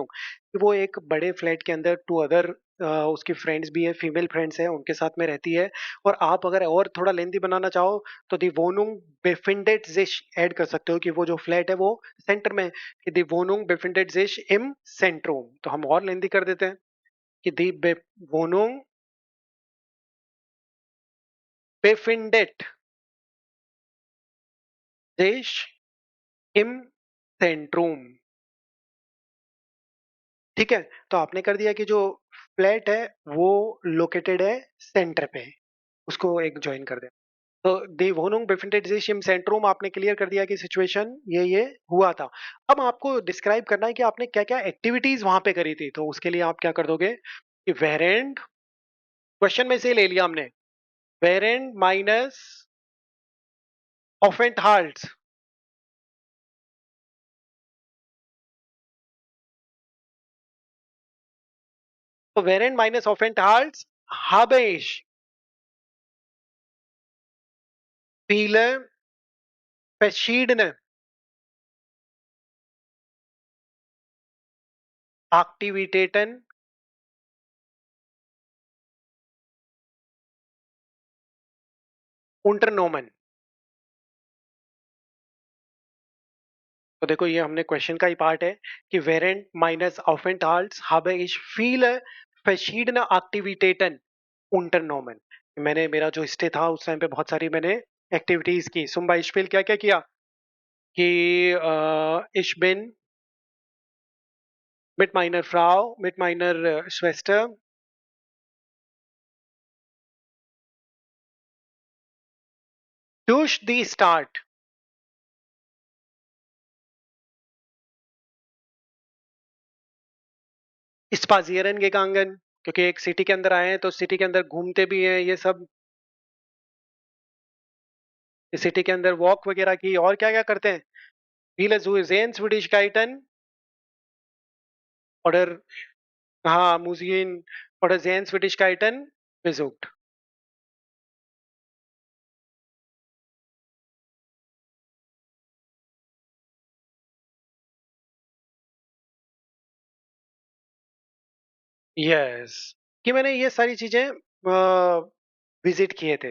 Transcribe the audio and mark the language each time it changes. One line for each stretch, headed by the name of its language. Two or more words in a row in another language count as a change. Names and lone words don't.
Hindi: वो एक बड़े फ्लैट के अंदर
English: two other
Hindi: उसकी फ्रेंड्स भी है,
English: female friends
Hindi: है, उनके साथ में रहती है। और आप अगर और थोड़ा लेंदी बनाना चाहो तो
German: die Wohnung befindet sich
Hindi: ऐड कर सकते हो कि वो जो फ्लैट है वो सेंटर में है, कि
German: die Wohnung befindet sich im Zentrum.
Hindi: तो हम और लेंदी कर देते हैं कि
German: die Bewohnung befindet sich im Zentrum।
Hindi: ठीक है, तो आपने कर दिया कि जो फ्लैट है वो लोकेटेड है सेंटर पे, उसको एक ज्वाइन कर दे। तो
German: die Wohnung befindet sich im Zentrum
Hindi: आपने क्लियर कर दिया कि सिचुएशन ये हुआ था। अब आपको डिस्क्राइब करना है कि आपने क्या क्या एक्टिविटीज वहां पे करी थी, तो उसके लिए आप क्या कर दोगे कि वेरेंड, क्वेश्चन में से ले लिया हमने,
German: während meines Aufenthalts. So während meines Aufenthalts habe ich viele verschiedene Aktivitäten unternommen।
Hindi: तो देखो ये हमने क्वेश्चन का ही पार्ट है कि
German: während meines Aufenthalts habe ich viele verschiedene Aktivitäten unternommen।
Hindi: मैंने मेरा जो स्टे था उस टाइम पे बहुत सारी मैंने एक्टिविटीज की।
German: zum Beispiel
Hindi: क्या क्या किया कि
German: ich bin mit meiner Frau, mit meiner Schwester durch die Stadt spazieren gegangen।
Hindi: क्योंकि एक सिटी के अंदर आए हैं तो सिटी के अंदर घूमते भी हैं ये सब, सिटी के अंदर वॉक वगैरह की, और क्या क्या करते हैं।
German: viele Sehenswürdigkeiten oder हाँ Museen oder Sehenswürdigkeiten besucht।
Hindi: यस, कि मैंने ये सारी चीजें विजिट किए थे।